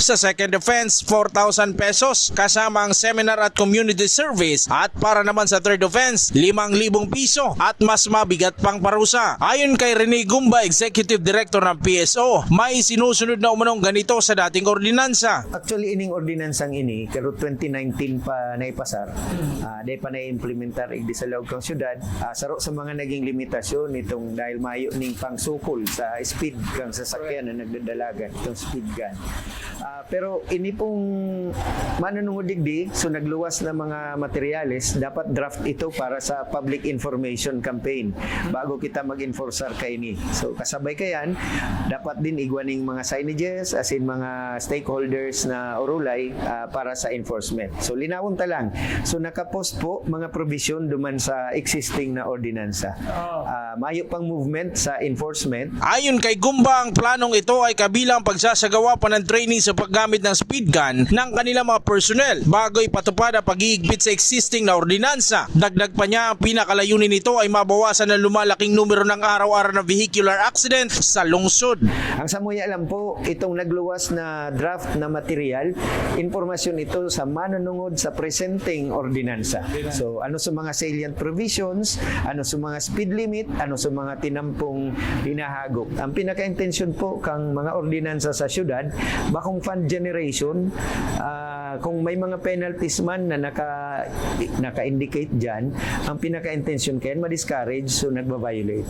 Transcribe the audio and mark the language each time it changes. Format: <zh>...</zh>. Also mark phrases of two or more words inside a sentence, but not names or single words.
<tl>Sa second offense, 4,000 pesos kasama ang seminar at community service, at para naman sa third offense, 5,000 piso at mas mabigat pang parusa. Ayon kay Rene Gumba, Executive Director ng PSO, may sinusunod na umanong ganito sa dating ordinansa.</tl> <bik>Actually, ining ordinansang ini, karo 2019 pa naipasar, dahil pa na-implementar igdi sa loob kang syudad, saro sa mga naging limitasyon itong dahil mayo ning pangsukol sa speed kang sasakyan na nagdadalagan, itong</bik> <en>speed gun.</en> <bik>Pero ini pong manunungod digdi, so nagluwas na mga materyales, dapat draft ito para sa</bik> <en>public information campaign</en> <bik>bago kita mag-enforcer kay ni. So kasabay kayan, dapat din igwaning mga signages</bik> <en>as in</en> <bik>mga stakeholders na urulay para sa enforcement. So linawon ta lang. So nakapost po mga provision duman sa existing na ordinansa. Mayo pang movement sa enforcement.</bik> <tl>Ayon kay Gumba, ang planong ito ay kabilang pagsasagawa pa ng training sa paggamit ng</tl> <en>speed gun</en> <tl>ng kanilang mga personnel bago ipatupad ang pag-iigpit sa existing na ordinansa. Dagdag pa niya, ang pinakalayunin nito ay mabawasan ang lumalaking numero ng araw-araw na</tl> <en>vehicular accident</en> <tl>sa lungsod.</tl> <bik>Ang samuya alam po, itong nagluwas na draft na material, informasyon ito sa manunungod sa presenting ordinansa. So ano sa mga</bik> <en>salient provisions,</en> <bik>ano sa mga</bik> <en>speed limit,</en> <bik>ano sa mga tinampong hinahagok. Ang pinaka-intensyon po kang mga ordinansa sa syudad, bakong</bik> <en>fund generation,</en> <bik>kung may mga penalties man na naka-indicate dyan, ang pinaka-intention kayan ma-discourage, so nagbabiolate.</bik>